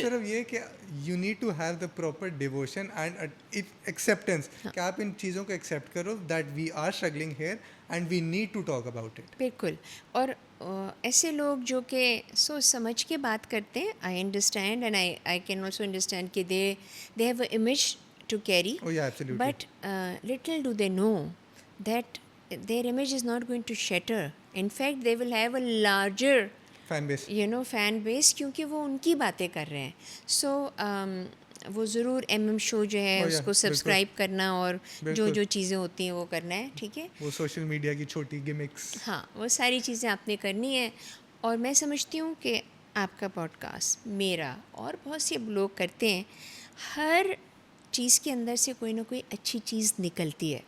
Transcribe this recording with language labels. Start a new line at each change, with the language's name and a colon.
Urdu: صرف یہ کہ
English: you need to have the proper devotion and acceptance
Urdu: کہ آپ ان چیزوں کو ایکسیپٹ کرو
English: That we are struggling here and we need to talk about it.
Urdu: بالکل. اور ایسے لوگ جو کہ سوچ سمجھ کے بات کرتے ہیں,
English: I understand and I can also understand کہ they have a image to carry, Oh yeah, absolutely. But little do they know that their image is not going to shatter. In fact, they will have a larger fan base.
Urdu: Fan بیس, کیونکہ وہ ان کی باتیں کر رہے ہیں. سو وہ ضرور M شو جو ہے اس کو سبسکرائب کرنا اور جو چیزیں ہوتی ہیں وہ کرنا ہے, ٹھیک ہے. وہ سوشل میڈیا کی چھوٹی گمکس. ہاں, وہ ساری چیزیں آپ نے کرنی ہے. اور میں سمجھتی ہوں کہ آپ کا پوڈ کاسٹ, میرا اور بہت سے لوگ کرتے ہیں, ہر چیز کے اندر سے کوئی نہ کوئی اچھی چیز نکلتی ہے.